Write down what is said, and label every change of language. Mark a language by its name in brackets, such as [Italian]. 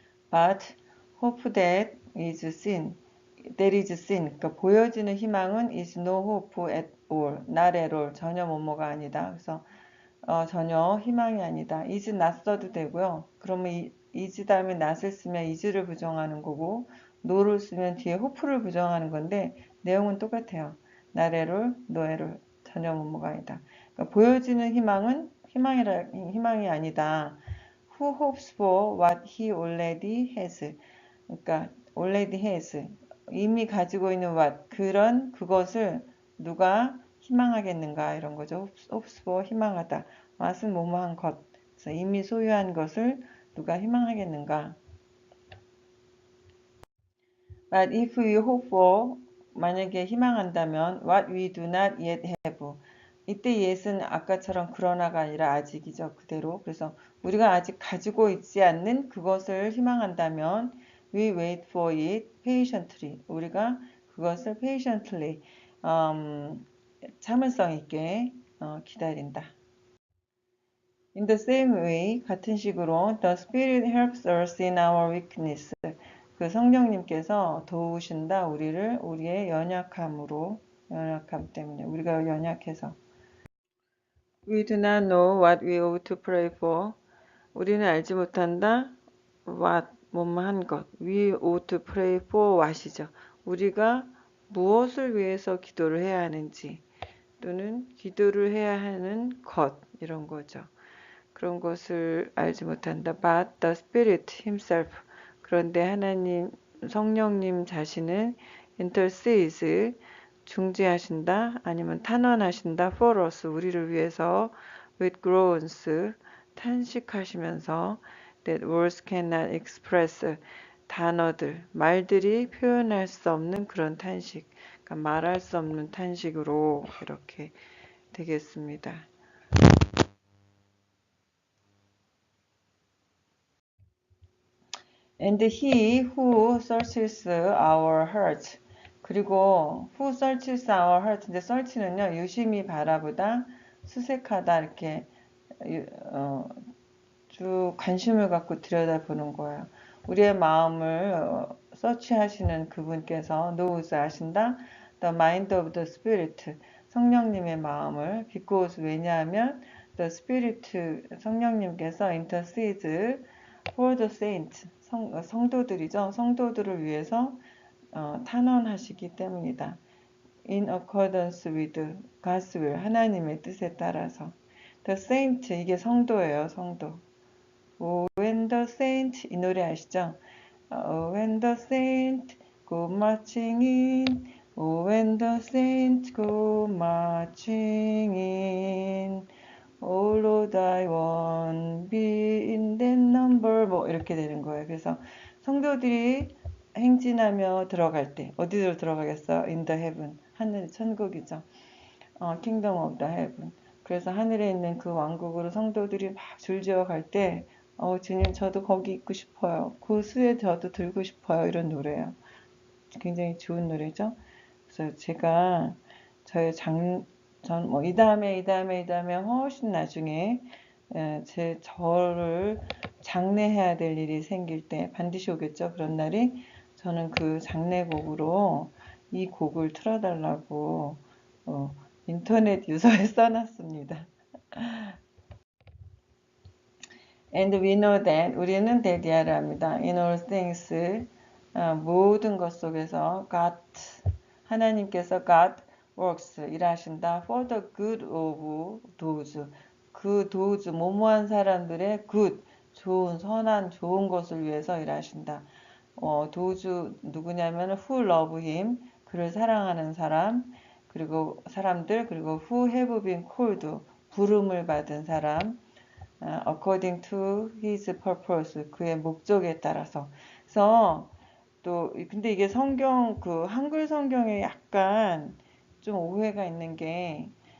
[English] But hope that is seen [Korean] 그러니까 보여지는 희망은 [English] is no hope at all, not at all, [Korean] 전혀 뭐뭐가 아니다. 그래서 전혀 희망이 아니다. is not 써도 되고요. 그러면 is 다음에 not을 쓰면 is를 부정하는 거고 no를 쓰면 뒤에 hope를 부정하는 건데 내용은 똑같아요. [English] not at all, no at all, [Korean] 전혀 뭐뭐가 아니다. 그러니까 보여지는 희망은 희망이 아니다. [English] Who hopes for what he already has. [Korean] 그러니까 [English] already has. [Korean] 이미 가지고 있는 what. 그것을 누가 희망하겠는가 이런 거죠. [English] hopes for [Korean] 희망하다. what은 뭐뭐한 것. 그래서 이미 소유한 것을 누가 희망하겠는가. [English] But if we hope for [Korean] 만약에 희망한다면 [English] what we do not yet have. [Korean] 이때 yet은 아까처럼 그러나가 아니라 아직이죠. 그대로. 그래서 우리가 아직 가지고 있지 않는 그것을 희망한다면 [English] we wait for it patiently. [Korean] 우리가 그것을 patiently 참을성 있게 기다린다. [English] In the same way, [Korean] 같은 식으로 [English] the Spirit helps us in our weakness. [Korean] 그 성령님께서 도우신다 우리의 연약함 때문에 우리가 연약해서. [English] We do not know what we ought to pray for. [Korean] 우리는 알지 못한다. what 뭐뭐한 것. [English] We ought to pray for what이죠. [Korean] 우리가 무엇을 위해서 기도를 해야 하는지 또는 기도를 해야 하는 것 이런 거죠. 그런 것을 알지 못한다. [English] But the Spirit Himself. [Korean] 그런데 하나님 성령님 자신은 intercedes 중재하신다 아니면 탄원하신다 for us 우리를 위해서 with groans 탄식하시면서 [English] that words cannot express [Korean] 단어들 말들이 표현할 수 없는 그런 탄식 그러니까 말할 수 없는 탄식으로 이렇게 되겠습니다. [English] And he who searches our hearts. [Korean] 그리고 [English] who searches our hearts. [Korean] 근데 search는요, 유심히 바라보다, 수색하다, 이렇게, 쭉 관심을 갖고 들여다보는 거예요. 우리의 마음을 서치하시는 그분께서 knows 아신다. [English] The mind of the spirit. [Korean] 성령님의 마음을 [English] because 왜냐하면 the spirit [Korean] 성령님께서 [English] intercedes for the saints [Korean] 성도들이죠. 성도들을 위해서 탄원하시기 때문이다. [English] In accordance with God's will [Korean] 하나님의 뜻에 따라서 [English] The saint [Korean] 이게 성도예요. 성도. [English] When the saint [Korean] 이 노래 아시죠? [English] When the saint go marching in When the saint go marching in Oh Lord I won't be in that number 뭐 이렇게 되는 거예요. [Korean] 그래서 성도들이 행진하며 들어갈 때 어디로 들어가겠어요? [English] In the heaven [Korean] 하늘 천국이죠. [English] Kingdom of the heaven. [Korean] 그래서 하늘에 있는 그 왕국으로 성도들이 막 줄지어 갈 때 주님 저도 거기 있고 싶어요. 그 수에 저도 들고 싶어요. 이런 노래예요. 굉장히 좋은 노래죠. 그래서 제가 저의 이 다음에 훨씬 나중에 저를 장례해야 될 일이 생길 때 반드시 오겠죠. 그런 날이 저는 그 장례곡으로 이 곡을 틀어달라고 인터넷 유서에 써놨습니다. [English] And we know that [Korean] 우리는 대디아를 합니다. [English] In all things [Korean] 모든 것 속에서 [English] God 하나님께서 God works 일하신다. For the good of those [Korean] 그 those 모모한 사람들의 good 좋은 선한 좋은 것을 위해서 일하신다. those 누구냐면 who love him 그를 사랑하는 사람 그리고 사람들 그리고 [English] who have been called [Korean] 부름을 받은 사람 [English] according to his purpose [Korean] 그의 목적에 따라서 그래서 또 근데 이게 성경 그 한글 성경에 약간 좀 오해가 있는 게